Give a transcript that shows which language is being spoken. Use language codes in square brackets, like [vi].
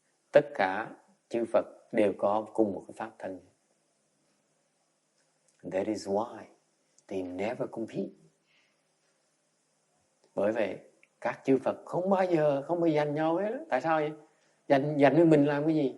[vi] Tất cả chư Phật đều có cùng một cái pháp thân. [en] That is why they never compete. [vi] Bởi vậy các chư Phật không bao giờ giành nhau hết. Tại sao vậy? Giành với mình làm cái gì?